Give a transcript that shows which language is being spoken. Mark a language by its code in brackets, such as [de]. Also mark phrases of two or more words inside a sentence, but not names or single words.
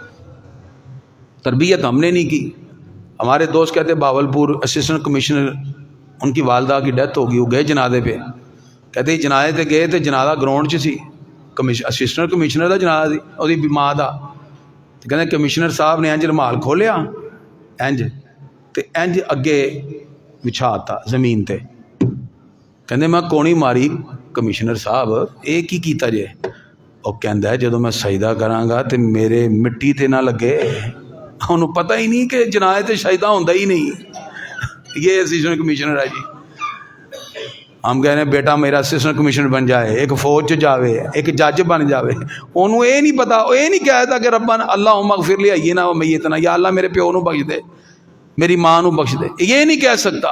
[ur] تربیت ہم نے نہیں کی۔ ہمارے دوست کہتے باولپور اسسٹنٹ کمشنر، ان کی والدہ کی ڈیتھ ہو گئی، وہ گئے جنازے پہ، [pa] کہتے جنازے تے گئے تے جنازہ گراؤنڈ 'چ سی، اسسٹنٹ کمشنر کا جنازہ سی، وہی ماں دا، کہتے کمشنر صاحب نے انج رومال کھولیا انج تے انج اگے بچھاتا زمین تے، کہندے میں کونی ماری کمشنر صاحب یہ کی کیتا جے؟ وہ کہندا ہے جدوں میں سجدہ کراں گا تے میرے مٹی تے نہ لگے، انہوں پتہ ہی نہیں کہ جنازے تے سجدہ ہوندا ہی نہیں۔ [ur] یہ اسسٹنٹ کمشنر ہے جی۔ ہم کہہ رہے ہیں بیٹا میرا اسسٹنٹ کمشنر بن جائے، [pa] ایک فوج چ جاوے، ایک جج بن جاوے، [ur] انہوں یہ نہیں پتا، یہ نہیں کہتا کہ [ar] ربنا اللہم اغفر لی حینا و میتنا، [pa] یا اللہ میرے پیو نو بخش دے، میری ماں نو بخش دے، [ur] یہ نہیں کہہ سکتا۔